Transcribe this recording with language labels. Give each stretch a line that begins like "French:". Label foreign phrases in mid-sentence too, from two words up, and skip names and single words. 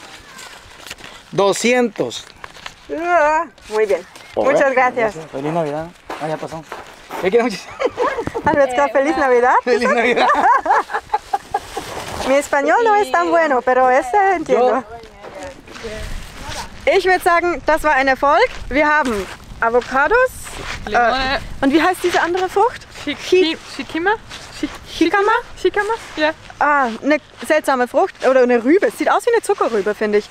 Spanish: 200. Muy bien. Muchas gracias. Feliz Navidad. Ah, ya pasó. Me queda muchísimo. Anvetzka, feliz Navidad. Feliz Navidad. Mi español no es tan bueno, pero ese entiendo.
German: Ich würde sagen, das war ein Erfolg. Wir haben Avocados. Limone. Und wie heißt diese andere Frucht? Shikima? Jicama? Shikama? Ja. Ah, eine seltsame Frucht oder eine Rübe. Es sieht aus wie eine Zuckerrübe, finde ich.